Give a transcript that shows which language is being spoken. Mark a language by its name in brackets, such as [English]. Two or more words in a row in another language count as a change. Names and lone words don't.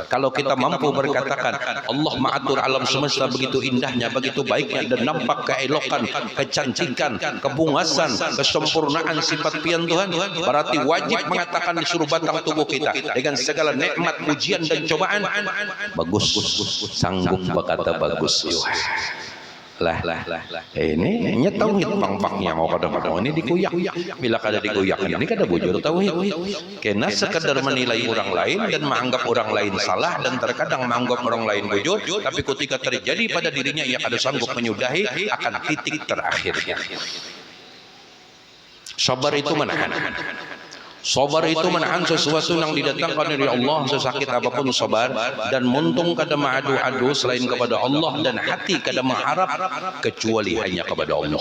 [Indonesian] Kalau kita mampu berkatakan Allah mengatur alam semesta begitu indahnya, begitu baiknya, dan nampak keelokan, kecantikan, kebungasan, kesempurnaan sifat pian Tuhan, berarti wajib mengatakan di seluruh batang tubuh kita dengan segala nikmat, ujian dan cobaan, bagus, sanggup berkata bagus. [Banjar] Ini tauhid pang-pangnya mau kadang-kadang ini dikuyak, bila kada dikuyak ini kada bujur tauhid. [Indonesian] Karena sekadar menilai orang lain dan menganggap orang lain salah, dan terkadang menganggap orang lain bujur, tapi ketika terjadi pada dirinya ia kada sanggup menyudahi akan titik terakhirnya. Sabar itu menahan. Sabar itu menahan sesuatu yang didatangkan dari Allah, sesakit apapun sabar, dan [Banjar] muntung kada [Indonesian] mengadu-adu selain kepada Allah, dan hati kada mengharap kecuali hanya kepada Allah.